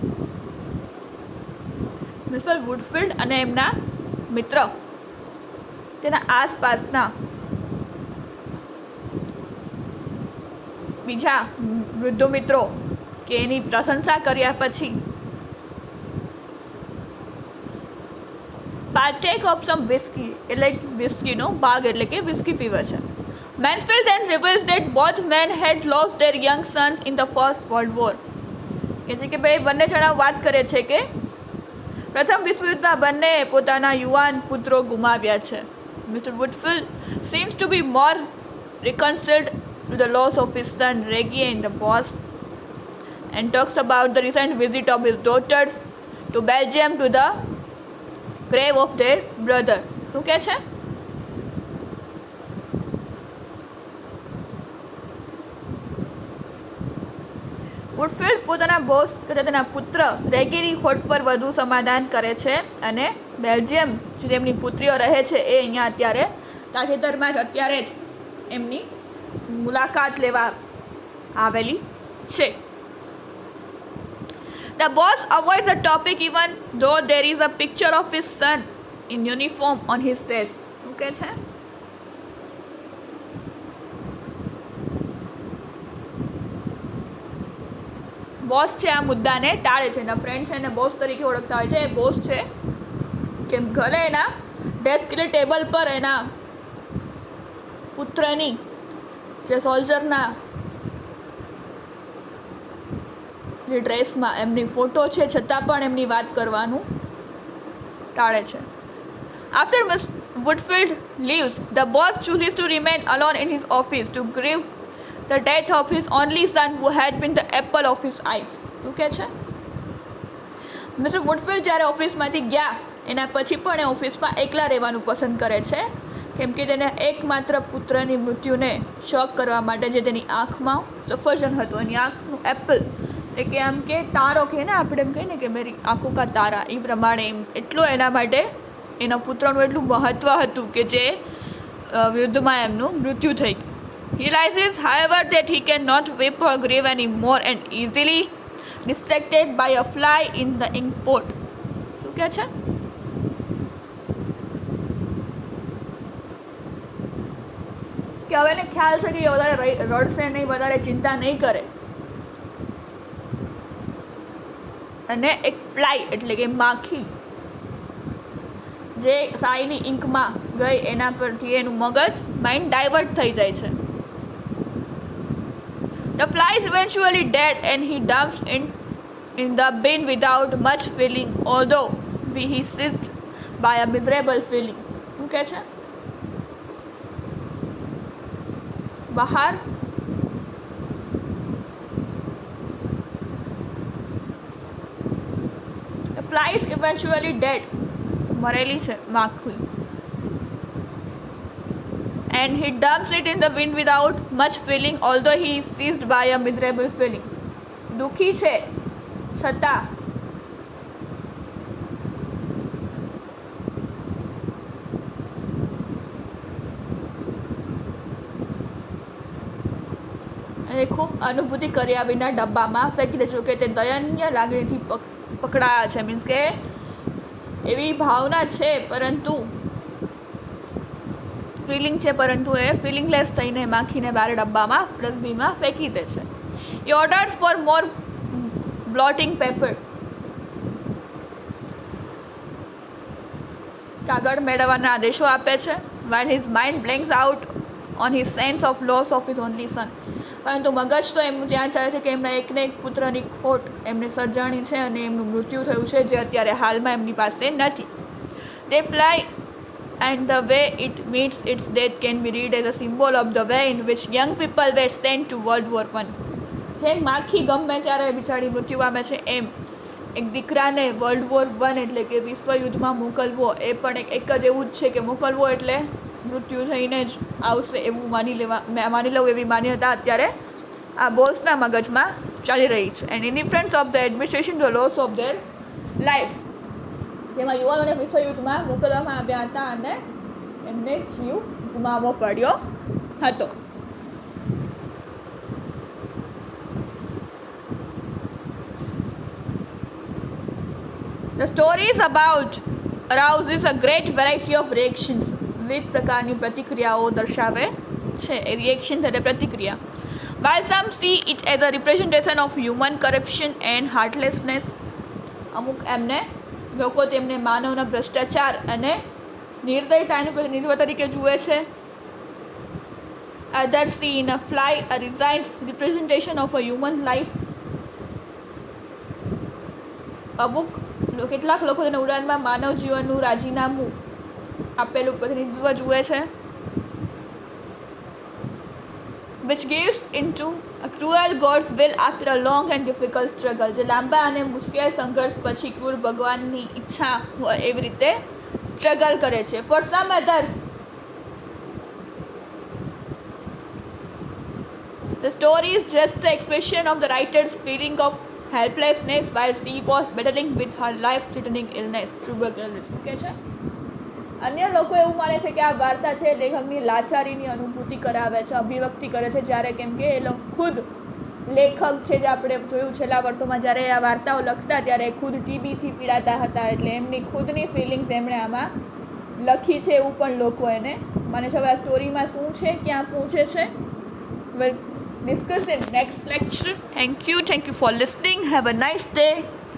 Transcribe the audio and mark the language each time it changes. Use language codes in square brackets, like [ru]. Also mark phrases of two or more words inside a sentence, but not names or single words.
[gu] મિસ્ટર વુડફિલ્ડ અને એમના મિત્ર તેના આસપાસના બીજા વૃદ્ધો મિત્રો કે એની પ્રશંસા કર્યા પછી [en] partake of some whisky, [gu] એટલે વિસ્કીનો ભાગ એટલે કે વિસ્કી પીવે છે. [en] Mansfield then reveals that both men had lost their young sons in the First World War. [gu] કે છે કે ભાઈ બંને જણા વાત કરે છે કે પ્રથમ વિશ્વયુદ્ધમાં બંને પોતાના યુવાન પુત્રો ગુમાવ્યા છે. [en] Mr. Woodfield seems to be more reconciled to the loss of his son Reggie and the boss, and talks about the recent visit of his daughters to Belgium to the grave of their brother. [gu] શું કહે છે? વુડફિલ્ડ પોતાના બોસ તથા તેના પુત્ર રેગીની ખોટ પર વધુ સમાધાન કરે છે અને બેલ્જિયમ જે તેમની પુત્રીઓ રહે છે એ અહીંયા અત્યારે તાજેતરમાં જ અત્યારે જ એમની મુલાકાત લેવા આવેલી છે. [en] The boss avoids the topic even though there is a picture of his son in uniform on his desk. [gu] શું કહે છે? બોસ છે આ મુદ્દાને ટાળે છે. એના ફ્રેન્ડ છે એને બોસ તરીકે ઓળખતા હોય છે. એ બોસ છે કેમ ભલે એના ડેસ્ક એટલે ટેબલ પર એના પુત્રની જે સોલ્જરના જે ડ્રેસમાં એમની ફોટો છે છતાં પણ એમની વાત કરવાનું ટાળે છે. [en] After Miss Woodfield leaves, the boss chooses to remain alone in his office to grieve the death of his only son who had been the apple of his eyes. [gu] શું કહે છે? મિસ્ટર વુડફિલ્ડ જ્યારે ઓફિસમાંથી ગયા એના પછી પણ એ ઓફિસમાં એકલા રહેવાનું પસંદ કરે છે કેમ કે તેને એકમાત્ર પુત્રની મૃત્યુને શોક કરવા માટે જે તેની આંખમાં સફરજન હતું, એની આંખનું એપલ એટલે કે આમ કે તારો કહે ને આપણે એમ કહીએ ને કે [hi] मेरी आँखों का तारा, [gu] એ પ્રમાણે એમ એટલું એના માટે એના પુત્રનું એટલું મહત્ત્વ હતું કે જે યુદ્ધમાં એમનું મૃત્યુ થઈ ગયું. [en] He realizes, however, that he cannot weep or grieve anymore and easily distracted by a fly in the ink pot. [gu] શું કહે છે? કે હવે એને ખ્યાલ છે કે એ વધારે રડશે નહીં, વધારે ચિંતા નહીં કરે, અને એક ફ્લાય એટલે કે માખી જે શાહીની ઇંકમાં ગઈ એના પરથી એનું મગજ [en] mind divert [gu] થઈ જાય છે. [en] The fly is eventually dead and he dumps in the bin without much feeling, although he is seized by a miserable feeling. [gu] શું કહે છે? [en] બહાર The fly is eventually dead, [gu] મરેલી છે માખી, [en] and he dumps it in the wind without much feeling, although he is seized by a miserable feeling. [gu] દુઃખી છે છતાં અને ખૂબ અનુભૂતિ કર્યા વિના ડબ્બામાં ફેંકી દેજો કે તે દયનીય લાગણીથી પકડાયા છે. મીન્સ કે એવી ભાવના છે પરંતુ ફિલિંગ છે, પરંતુ એ ફિલિંગલેસ થઈને માખીને બહાર ડબ્બામાં ડસ્ટબિનમાં ફેંકી દે છે. [en] He orders for more blotting paper. [gu] કાગળ મેળવવાના આદેશો આપે છે. [en] While his mind blanks out on his sense of loss of his only son. [gu] પરંતુ મગજ તો એમનું ત્યાં ચાલે છે કે એમના એકને એક પુત્રની ખોટ એમને સર્જાણી છે અને એમનું મૃત્યુ થયું છે જે અત્યારે હાલમાં એમની પાસે નથી. [en] They fly and the way it meets its death can be read as a symbol of the way in which young people were sent to World War I. [gu] જેમ માખી ગમે ત્યારે બિચારી મૃત્યુ પામે છે એમ એક દીકરાને [en] World War 1 [gu] એટલે કે વિશ્વયુદ્ધમાં મોકલવો એ પણ એક જ એવું જ છે કે મોકલવો એટલે મૃત્યુ થઈને જ આવશે એવું માની લઉં એવી માન્યતા અત્યારે આ બોસના મગજમાં ચાલી રહી છે. [en] And indifference of the administration the loss of their life, [gu] જેમાં યુવાનોને વિશ્વયુદ્ધમાં મોકલવામાં આવ્યા હતા અને એમને જીવ ગુમાવવો પડ્યો હતો. [en] The story is about arouses a great variety of reactions. [gu] વિવિધ પ્રકારની પ્રતિક્રિયાઓ દર્શાવે છે. રિએક્શન એટલે પ્રતિક્રિયા. [en] While some see it as a representation of human corruption and heartlessness, [gu] અમુક એમને લોકો તેમને માનવના ભ્રષ્ટાચાર અને નિર્દયતાનું પ્રતિનિધિત્વ તરીકે જુએ છે. [en] Others see in a fly a resigned representation of a human life. [gu] કેટલાક લોકો તેને ઉડાનમાં માનવ જીવનનું રાજીનામું આપેલું પ્રતિનિધિત્વ જુએ છે. [en] which gives into a cruel God's will after a long and difficult struggle. [gu] જે લાંબા અને મુશ્કેલ સંઘર્ષ પછી ક્રૂર ભગવાનની ઈચ્છા હોય એવી રીતે સ્ટ્રગલ કરે છે. [en] For some others, the story is just the expression of the writer's feeling of helplessness while she was battling with her life-threatening illness, tuberculosis. [gu] ઓકે છે. અન્ય લોકો એવું માને છે કે આ વાર્તા છે લેખકની લાચારીની અનુભૂતિ કરાવે છે, અભિવ્યક્તિ કરે છે, જ્યારે કેમ કે એ ખુદ લેખક છે જે આપણે જોયું છેલ્લા વર્ષોમાં જ્યારે આ વાર્તાઓ લખતા ત્યારે ખુદ ટીબીથી પીડાતા હતા, એટલે એમની ખુદની ફિલિંગ્સ એમણે આમાં લખી છે એવું પણ લોકો એને માને છે. હવે આ સ્ટોરીમાં શું છે, ક્યાં પહોંચે છે, [en] we'll discuss in next lecture. Thank you for listening. Have a nice day.